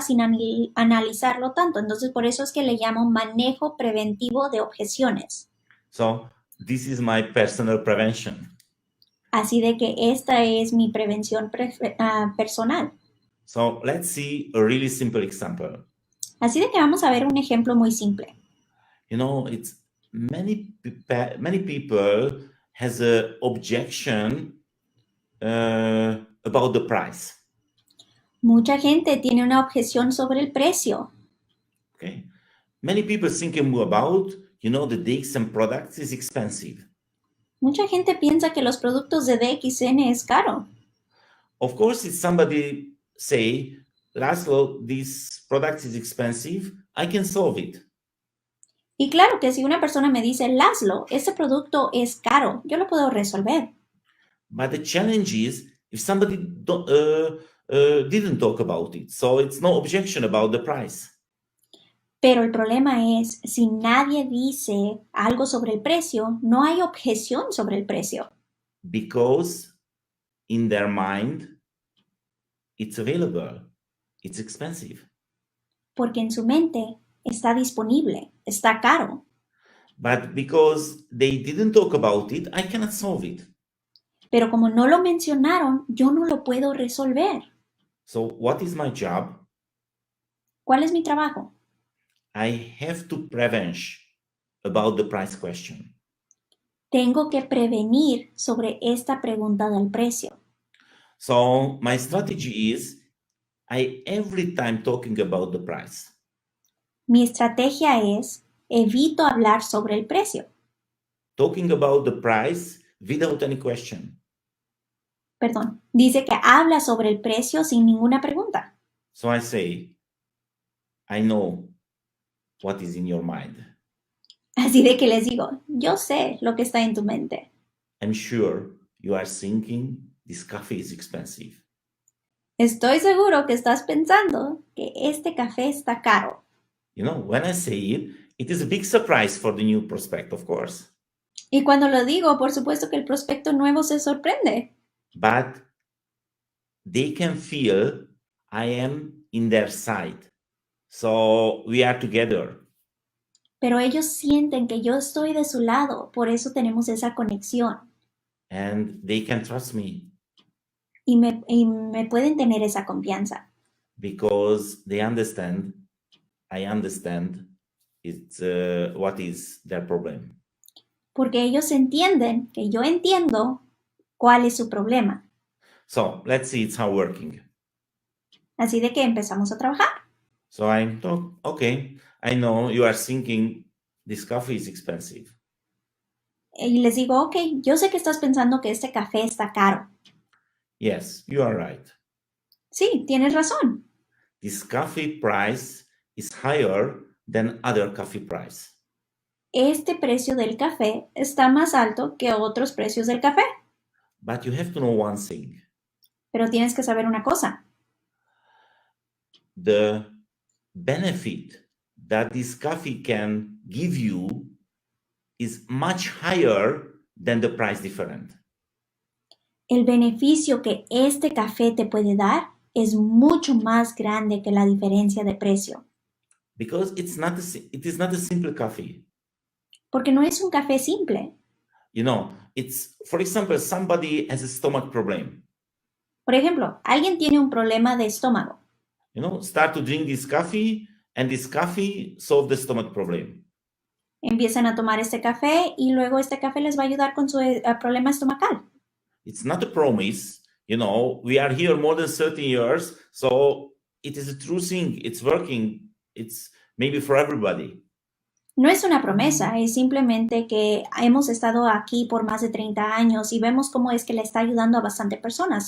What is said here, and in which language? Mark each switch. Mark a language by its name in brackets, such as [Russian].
[Spanish] Sin analizarlo tanto. Entonces, por eso es que le llamo manejo preventivo de objeciones. [English] So this is my personal prevention. [Spanish] Así de que esta es mi prevención personal. [English] So let's see a really simple example. [Spanish] Así de que vamos a ver un ejemplo muy simple. [English] It's many people has a objection about the price. [Spanish] Mucha gente tiene una objeción sobre el precio. [English] Okay, many people thinking about the DXM products is expensive. [Spanish] Mucha gente piensa que los productos de DXN es caro. [English] Of course, if somebody say, Laszlo, this product is expensive, I can solve it. [Spanish] Y claro que si una persona me dice, Laszlo, este producto es caro, yo lo puedo resolver. [English] But the challenge is if somebody didn't talk about it, so it's no objection about the price. [Spanish] Pero el problema es, si nadie dice algo sobre el precio, no hay objeción sobre el precio. [English] Because in their mind, it's available, it's expensive. [Spanish] Porque en su mente está disponible, está caro. [English] But because they didn't talk about it, I cannot solve it. [Spanish] Pero como no lo mencionaron, yo no lo puedo resolver. [English] So what is my job? [Spanish] ¿Cuál es mi trabajo? [English] I have to prevent about the price question. [Spanish] Tengo que prevenir sobre esta pregunta del precio. [English] So my strategy is, I every time talking about the price. [Spanish] Mi estrategia es, evito hablar sobre el precio. [English] Talking about the price without any question. [Spanish] Perdón, dice que habla sobre el precio sin ninguna pregunta. [English] So I say, I know what is in your mind. [Spanish] Así de que les digo, yo sé lo que está en tu mente. [English] I'm sure you are thinking this coffee is expensive. [Spanish] Estoy seguro que estás pensando que este café está caro. [English] When I say it, it is a big surprise for the new prospect, of course. [Spanish] Y cuando lo digo, por supuesto que el prospecto nuevo se sorprende. [English] But they can feel I am in their side. So we are together. [Spanish] Pero ellos sienten que yo estoy de su lado, por eso tenemos esa conexión [English] And they can trust me [Spanish] y me pueden tener esa confianza, [English] because they understand, I understand it's what is their problem. [Spanish] porque ellos entienden que yo entiendo cuál es su problema. [English] So let's see it's how working. [Spanish] Así de que empezamos a trabajar. [English] So I'm okay. I know you are thinking this coffee is expensive. [Spanish] Y les digo, ok, yo sé que estás pensando que este café está caro. [English] Yes, you are right. [Spanish] Sí, tienes razón. [English] This coffee price is higher than other coffee price. [Spanish] Este precio del café está más alto que otros precios del café. [English] But you have to know one thing. [Spanish] Pero tienes que saber una cosa. [English] The benefit that this coffee can give you is much higher than the price difference. [Spanish] El beneficio que este café te puede dar es mucho más grande que la diferencia de precio. [English] Because it is not a simple coffee. [Spanish] Porque no es un café simple. [English] You know, it's, for example, somebody has a stomach problem. [Spanish] Por ejemplo, alguien tiene un problema de estómago. [English] You know, start to drink this coffee and this coffee solve the stomach problem. [Spanish] Empiezan a tomar este café y luego este café les va a ayudar con su problema estomacal. [English] It's not a promise. You know, we are here more than 30 years, so it is a true thing. It's working. It's maybe for everybody. [Spanish] No es una promesa, es simplemente que hemos estado aquí por más de 30 años y vemos cómo es que le está ayudando a bastante personas.